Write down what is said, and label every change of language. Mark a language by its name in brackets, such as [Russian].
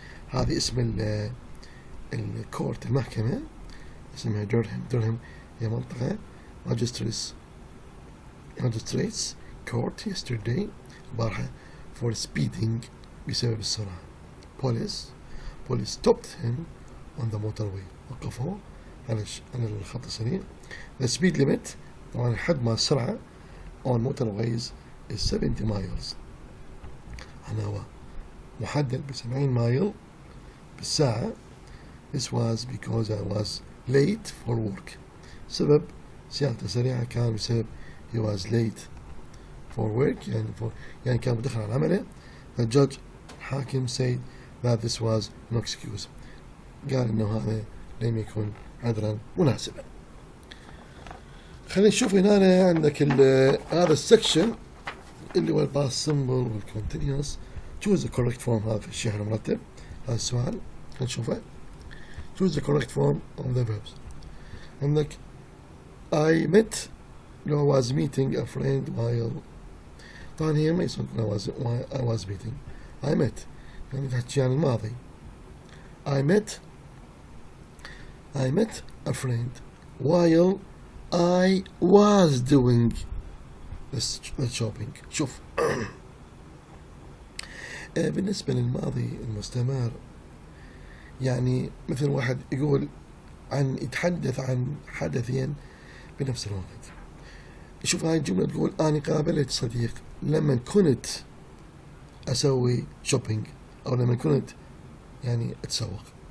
[Arabic] هذه اسم الكورت، المحكمة اسمها Durham هي منطقة. [English] Magistrates Court yesterday [Arabic] البارحة [English] for speeding [Arabic] بسبب السرعة. [English] Police stopped him on the motorway. [Arabic] وقفوه على الخط السريع. [English] The speed limit [Arabic] طبعا حد ما السرعة [English] on motorways is 70 miles. [Arabic] هو محدد ب70 مايل بالساعة. [English] This was because I was late for work. [Arabic] سبب سياقته سريعة كان بسبب [English] he was late for work [Arabic] يعني كان متأخر عن عمله. [English] The judge الحاكم said that this was no excuse. [Arabic] قال إنه هذا لم يكن عذرا مناسبا. خلينا نشوف هنا عندك هذا السكشن اللي هو الباست سمبل والكونتينيوس. [English] choose the correct form. [Arabic] هذا في الشيء المرتب. هذا السؤال خلينا نشوفه. [English] choose the correct form of the verbs. عندك I met was meeting a friend while. [Arabic] طبعا هي ما يصير [English] I was meeting. I met [Arabic] يعني تحكي عن الماضي. [English] I met a friend while I was doing the shopping. [Arabic] شوف بالنسبة للماضي المستمر يعني مثل واحد يقول يتحدث عن حدثين بنفس الوقت. شوف هاي الجملة تقول أنا قابلت صديق لما كنت أسوي شوبينج، أو لما كنت يعني أتسوق.